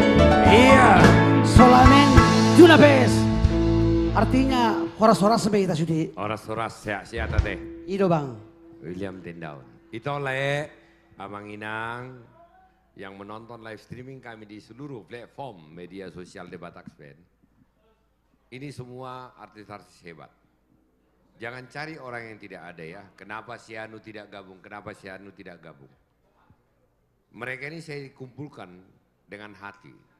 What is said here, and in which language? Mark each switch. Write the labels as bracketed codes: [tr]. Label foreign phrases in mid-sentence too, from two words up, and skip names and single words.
[es] Iya, solamente una vez. [id] Artinya horas-horas sampai kita sudi. Horas-horas sehat-sehat teh. Itu Bang. William Tindaun. Itu oleh Amang Inang yang menonton [en] live streaming [id] kami di seluruh platform media sosial The Batax Band. Ini semua artis-artis hebat. Jangan cari orang yang tidak ada ya. Kenapa si Anu tidak gabung? Kenapa si Anu tidak gabung? Mereka ini saya kumpulkan dengan hati.